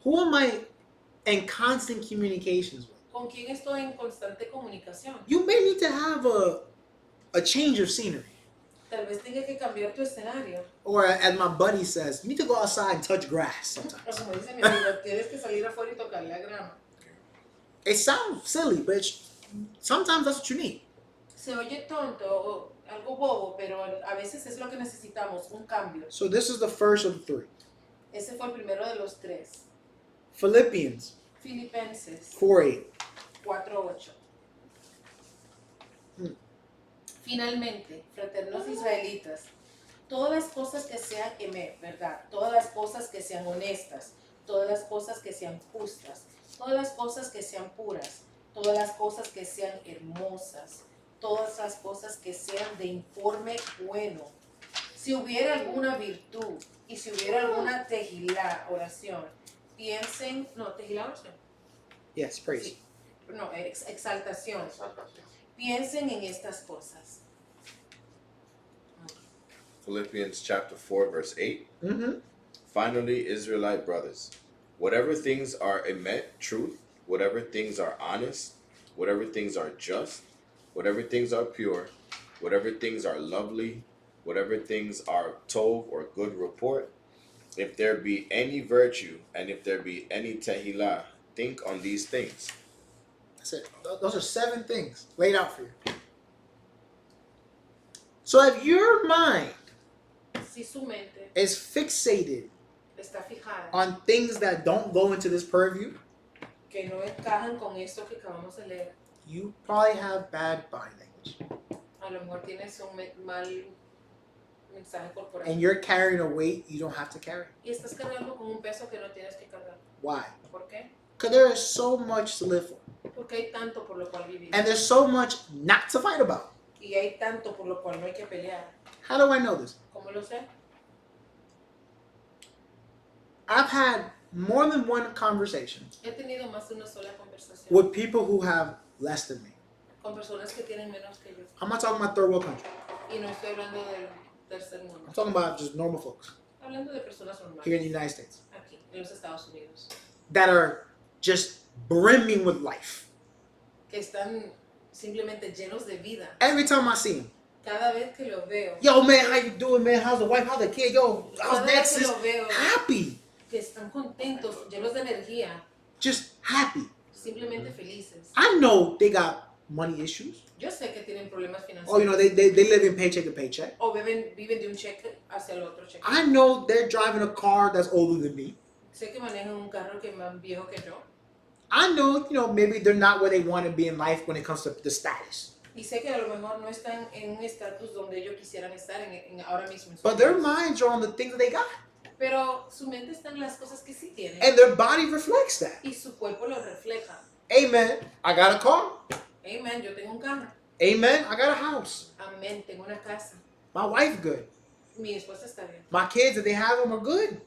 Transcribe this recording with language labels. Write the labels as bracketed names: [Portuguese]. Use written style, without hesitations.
[English] Who am I in constant communications with? [Spanish] ¿Con quién estoy en constante comunicación? [English] You may need to have a change of scenery. [Spanish] Tal vez tenga que cambiar tu escenario. [English] Or as my buddy says, you need to go outside and touch grass [Spanish] O [English] sometimes. [Spanish] como dice mi amigo, tienes que salir afuera y tocar la grama. [English] It sounds silly, but sometimes that's what you need. [Spanish] Se oye tonto, algo bobo, pero a veces es lo que necesitamos, un cambio. [English] So this is the first of the three. [Spanish] Ese fue el primero de los tres. [English] Philippians [Spanish] Filipenses [English] 4:8. [Spanish] 4:8. Hmm. Finalmente, fraternos israelitas, todas las cosas que sean emet, ¿verdad? Todas las cosas que sean honestas, todas las cosas que sean justas, todas las cosas que sean puras, todas las cosas que sean hermosas, todas las cosas que sean de informe bueno. Si hubiera alguna virtud y si hubiera alguna tejilá, oración, piensen, no, tejilá, oración, [English] Yes, praise. [Spanish] sí, no, exaltación, piensen en estas cosas. [English] Philippians chapter 4, verse 8. Mm-hmm. Finally, Israelite brothers, whatever things are emet, truth, whatever things are honest, whatever things are just, whatever things are pure, whatever things are lovely, whatever things are tov or good report, if there be any virtue and if there be any tehillah, think on these things. That's it. Those are 7 things laid out for you. So if your mind [Spanish] Si su mente [English] is fixated [Spanish] está fijada [English] on things that don't go into this purview, [Spanish] que no encajan con esto que acabamos de leer, [English] you probably have bad body language. [Spanish] a lo mejor tienes un mal mensaje corporal. [English] And you're carrying a weight you don't have to carry. [Spanish] Y estás cargando con un peso que no tienes que cargar. [English] Why? [Spanish] ¿Por qué? [English] Because there is so much to live for. [Spanish] Porque hay tanto por lo cual vivir. [English] And there's so much not to fight about. [Spanish] Y hay tanto por lo cual no hay que pelear. [English] How do I know this? [Spanish] ¿Cómo lo sé? [English] I've had more than one conversation [Spanish] He tenido más de una sola conversación [English] with people who have less than me. [Spanish] con personas que tienen menos que yo. [English] I'm not talking about third world country. [Spanish] Y no estoy hablando del tercer mundo. [English] I'm talking about just normal folks [Spanish] Hablando de personas [English] here in the United States [Spanish] Aquí, en los Estados Unidos. [English] that are just brimming with life. [Spanish] Que están simplemente llenos de vida. [English] Every time I see them, [Spanish] Cada vez que los veo. [English] yo man, how you doing, man? How's the wife? How's the kid? Yo, how's [Spanish] Cada [English] that? [Spanish] vez que [English] Sis? [Spanish] los veo. [English] Happy, [Spanish] Que están contentos, llenos de energía. [English] just happy. [Spanish] Simplemente felices. [English] I know they got money issues. [Spanish] Yo sé que tienen problemas financieros. [English] Oh, you know, they live in paycheck to paycheck. [Spanish] O viven de un cheque hacia el otro cheque. [English] I know they're driving a car that's older than me. [Spanish] Sé que manejan un carro que es más viejo que yo. [English] I know, you know, maybe they're not where they want to be in life when it comes to the status. [Spanish] Y sé que a lo mejor no están en un estatus donde ellos quisieran estar en ahora mismo. En sus [English] But their [Spanish] vidas. [English] minds are on the things that they got. [Spanish] Pero su mente está en las cosas que sí tienen. [English] And their body reflects that. [Spanish] Y su cuerpo lo refleja. [English] Amen. I got a car. [Spanish] Amen, yo tengo un carro. [English] Amen. I got a house. [Spanish] Amén, tengo una casa. [English] My wife good. [Spanish] Mi esposa está bien. [English] My kids, if they have them, are good.